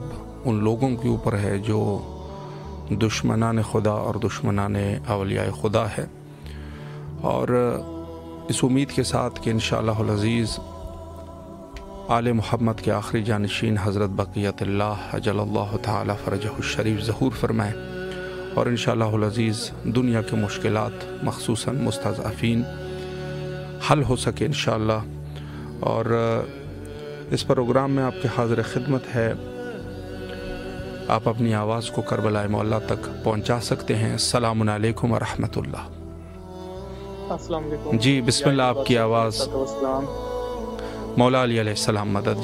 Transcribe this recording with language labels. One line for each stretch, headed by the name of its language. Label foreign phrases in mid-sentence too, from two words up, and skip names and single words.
Urdu: ان لوگوں کے اوپر ہے جو دشمنان خدا اور دشمنان اولیاء خدا ہے، اور اس امید کے ساتھ کہ
Arabic: انشاءاللہ العزیز
Urdu: آل محمد کے آخری جانشین حضرت بقیت اللہ
Arabic: عجل اللہ تعالی فرجہ الشریف
Urdu: ظہور فرمائے، اور
Arabic: انشاءاللہ العزیز
Urdu: دنیا کے مشکلات مخصوصاً مستضعفین حل ہو سکے انشاءاللہ۔ اور اس پروگرام میں آپ کے حاضر خدمت ہے، آپ اپنی آواز کو کربلا مولا تک پہنچا سکتے ہیں۔
Arabic: السلام علیکم ورحمۃ اللہ۔ السلام علیکم
Urdu: جی
Arabic: بسم اللہ،
Urdu: آپ کی آواز مولا علی
Arabic: علیہ السلام
Urdu: مدد۔